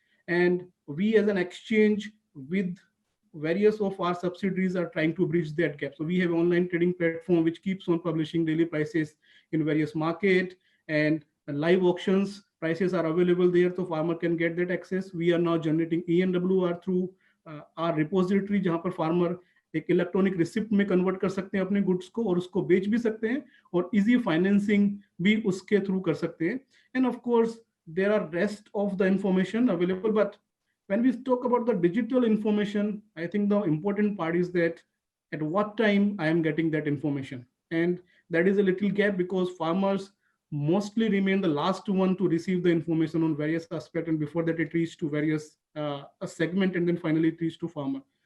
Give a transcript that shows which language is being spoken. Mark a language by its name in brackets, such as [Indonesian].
[English] And we as an exchange with various of our subsidiaries are trying to bridge that gap. So we have an online trading platform which keeps on publishing daily prices in various market, and live auctions prices are available there, so farmer can get that access. We are now generating ENWR through our repository, [Hindi] जहाँ पर farmer एक electronic receipt में convert कर सकते हैं अपने goods को और उसको बेच भी सकते हैं, और इजी फाइनेंसिंग भी उसके थ्रू कर सकते हैं. [English] And of course there are rest of the information available, but when we talk about the digital information, I think the important part is that at what time I am getting that information, and that is a little gap because farmers mostly remain the last one to receive the information on various aspects, and before that it reaches to various a segment, and then finally it reaches to farmer.